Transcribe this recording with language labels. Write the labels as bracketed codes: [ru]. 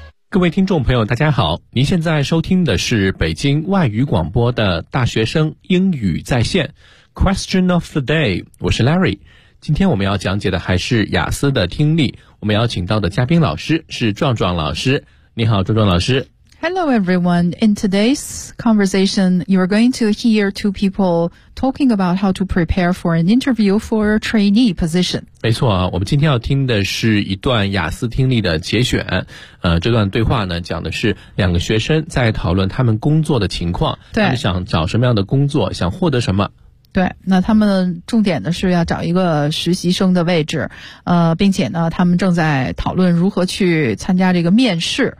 [zh] 各位听众朋友大家好，您现在收听的是北京外语广播的大学生英语在线 Question of the day， 我是 Larry。今天我们要讲解的还是雅思的听力，我们要请到的嘉宾老师是壮壮老师。你好，壮壮老师。 [en] Hello everyone. In today's conversation, you're going to hear two people talking about how to prepare for an interview for a trainee position. [zh] 没错，我们今天要听的是一段雅思听力的节选。这段对话呢，讲的是两个学生在讨论他们工作的情况，对，他们想找什么样的工作，想获得什么。对，那他们重点的是要找一个实习生的位置，并且呢，他们正在讨论如何去参加这个面试。